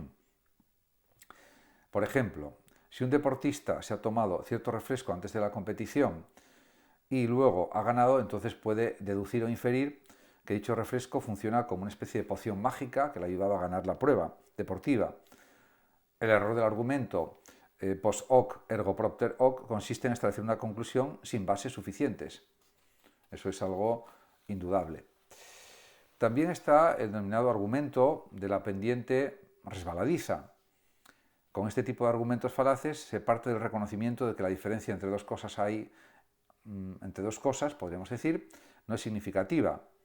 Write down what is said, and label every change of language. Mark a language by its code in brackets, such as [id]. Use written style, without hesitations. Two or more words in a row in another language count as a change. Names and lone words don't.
[es] Por ejemplo, si un deportista se ha tomado cierto refresco antes de la competición y luego ha ganado, entonces puede deducir o inferir que dicho refresco funciona como una especie de poción mágica que le ayudaba a ganar la prueba deportiva. El error del argumento [la] post hoc ergo propter hoc [es] consiste en establecer una conclusión sin bases suficientes. Eso es algo indudable. También está el denominado argumento de la pendiente resbaladiza. Con este tipo de argumentos falaces se parte del reconocimiento de que la diferencia entre dos cosas podríamos decir, no es significativa.